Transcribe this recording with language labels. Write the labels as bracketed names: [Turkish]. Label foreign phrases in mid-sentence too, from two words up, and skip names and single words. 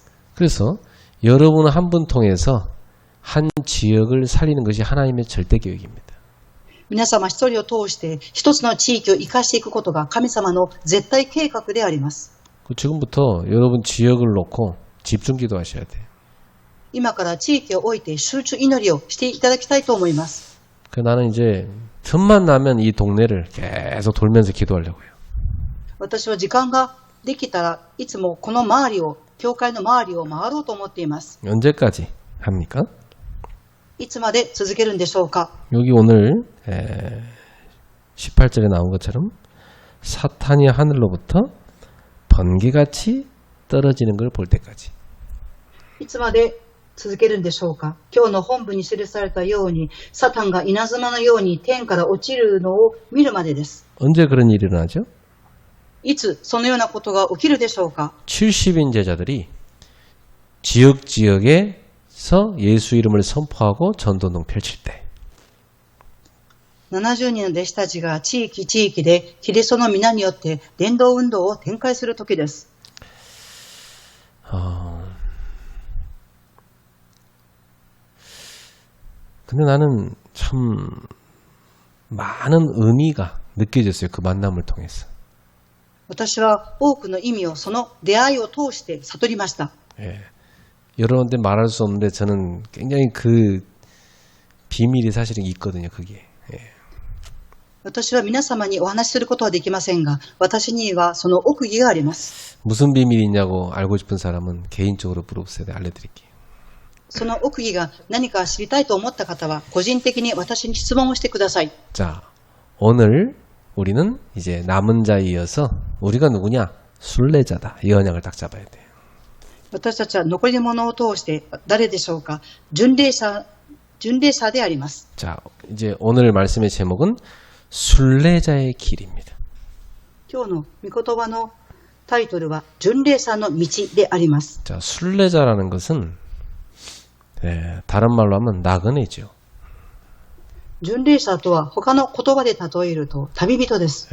[Korean] 그래서 여러분 한 분 통해서 한 지역을 살리는 것이 하나님의 절대 계획입니다. [Japanese] 皆様一人を通して一つの地域を生かしていくことが神様の絶対計画であります。 [Korean] 지금부터 여러분 지역을 놓고 집중 기도하셔야 돼요. [Japanese] 今から地域を置いて集中祈りをしていただきたいと思います。 [Korean] 나는 이제 틈만 나면 이 동네를 계속 돌면서 기도하려고요. [Japanese] 私は時間ができたらいつもこの周りを、教会の周りを回ろうと思っています。 [Korean] 언제까지 합니까? [Japanese] いつまで続けるんでしょうか。 [Korean] 여기 오늘 18절에 나온 것처럼 사탄이 하늘로부터 번개같이 떨어지는 걸 볼 때까지. [Japanese] いつまで続けるんでしょうか。今日の本文に記されたように、サタンが稲妻のように天から落ちるのを見るまでです。 [Korean] 언제 그런 일이 일어나죠? [Japanese] いつそのようなことが起きるでしょうか。 [Korean] 70인 제자들이 지역에서 예수 이름을 선포하고 전도운동 펼칠 때. [Japanese] 70 人の弟子たちが地域地域でキリストの皆によって伝道運動を展開する時です。 [Korean] 근데 나는 참 많은 의미가 느껴졌어요. 그 만남을 통해서. [Japanese] 私は多くの意味をその出会いを通して悟りました。 [Korean] 예. 여러분한테 말할 수 없는데 저는 굉장히 그 비밀이 사실은 있거든요. 그게. 예. [Japanese] 私は皆様にお話しすることはできませんが、私にはその奥義があります。 [Korean] 무슨 비밀이 있냐고 알고 싶은 사람은 개인적으로 물어보세요. 내가 알려드릴게요. [Japanese] その奥義が何か知りたいと思った方は個人的に私に質問をしてください。 [Korean] 자, 오늘 우리는 이제 남은 자에 이어서 우리가 누구냐? 순례자다. 이 언약을 딱 잡아야 돼요. [Japanese] 私たちは残り物を通して誰でしょうか。巡礼者であります。 [Korean] 자, 이제 오늘 말씀의 제목은 순례자의 길입니다. [Japanese] 今日の御言葉のタイトルは巡礼者の道であります。 [Korean] 자, 순례자라는 것은 다른 말로 하면 나그네죠. [Japanese] 巡礼者とは他の言葉で例えると旅人です。